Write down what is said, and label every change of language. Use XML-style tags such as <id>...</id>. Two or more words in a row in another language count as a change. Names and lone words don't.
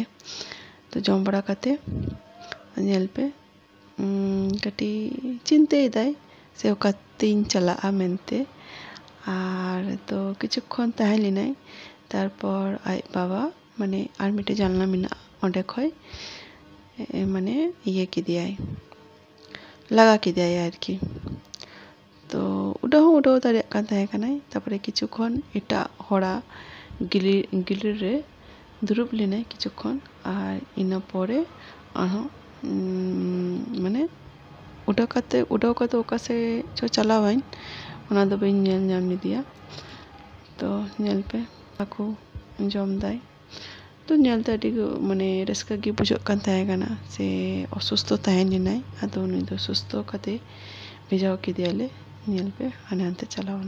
<sat>तो जम बाड़ा काते नेल पे कटी चिंतायेदाय से ओकातेइन चलागा मेनते आर तो किछुक्षण ताहे लेनाय तारपर आय बाबा माने आर मिटे जानला मेनागा ओंडे खय माने इये किदियाय लागा किदियाय आरकी। तो उडाव हो उडाव दाड़ेयाग कान ताहे कानाय तारपरे किछुक्षण एटाग हड़ा गिलिर रे दुरुब लेनाय किछुक्षण आर इना परे आरहों माने उडाव काते ओकासे चो चलावाइन ओना दो बाइन नेल नाम लिदिया। तो नेल पे हाकु जम दाय तो नेल ते आडी माने रस्का गे बुझाग कान ताहे काना से असुस्थो ताहेन लेनाय आदो नुई दो सुस्थो काते भेजाव केदियाले नेल पे हाने हानते चलावनाय।</sat>